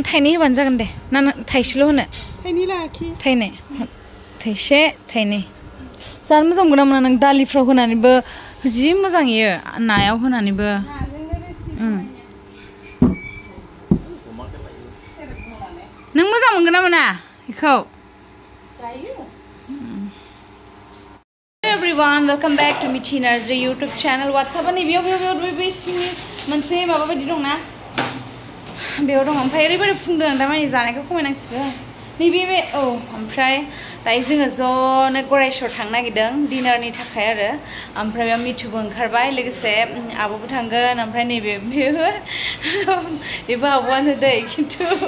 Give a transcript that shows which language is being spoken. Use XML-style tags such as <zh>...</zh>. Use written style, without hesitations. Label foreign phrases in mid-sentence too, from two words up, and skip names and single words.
<brx>थाइनै होबानो जागोन दे ना थाइसेल' होनो थाइनै लाखि थाइनै थाइसे थाइनै जानो मोजां मोना मोना नों दालिफ्राव होनानैबो जि मोजां इयो नायाव होनानैबो नों मोजां मोनगोन ना मोना बेखौ</brx> <en>Everyone, welcome back to Mithi Narzary YouTube channel. What's up?</en> <brx>Ani biyo sini manse maba badi dong na. Biyo dong ampai oरैबायदि फुंदों दा माने जानायखौ खमायनांसिगोन. नैबे ओमफ्राय दायो जोङो ज'नो गरायसर थांनो नागिरदों डिनारनि थाखाय आरो ओमफ्राय बेयाव मिथुबो ओंखारबाय लोगोसे आब'बो थांगोन ओमफ्राय नैबे बेबो आब'आनो दै खिन्थु</brx>